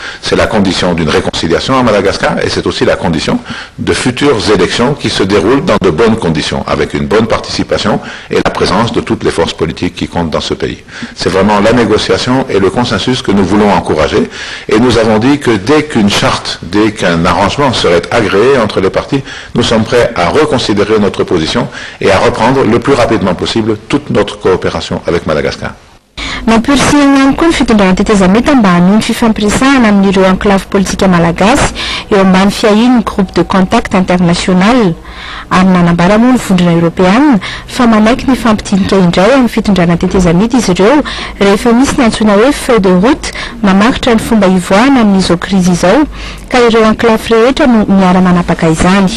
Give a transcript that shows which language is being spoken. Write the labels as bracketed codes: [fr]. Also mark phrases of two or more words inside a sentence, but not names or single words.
[fr] C'est la condition d'une réconciliation à Madagascar et c'est aussi la condition de futures élections qui se déroulent dans de bonnes conditions, avec une bonne participation et la présence de toutes les forces politiques qui comptent dans ce pays. C'est vraiment la négociation et le consensus que nous voulons encourager, et nous avons dit que dès qu'une charte, dès qu'un arrangement serait agréé entre les parties, nous sommes prêts à reconsidérer notre position et à reprendre le plus rapidement possible toute notre coopération avec Madagascar. [mg] Nampirisihana ihany koa ny fitondran-tetezamety ambany ny fifampiresahana amin'ireo enclave politika malagasy eo ambany fiahiny [fr] groupe de contact international. [mg] Ary nanambara moa ny vondrona européenne fa manaiky ny fampidinika indray amin'ny fitondrana tetezamety izy ireo rehefa misy ny antsoina hoe [fr] feuille de route [mg] mamakitra ny fomba ivoahana amin'izao krizy izao, ka ireo enclave rehetra no miara-manapaka izany.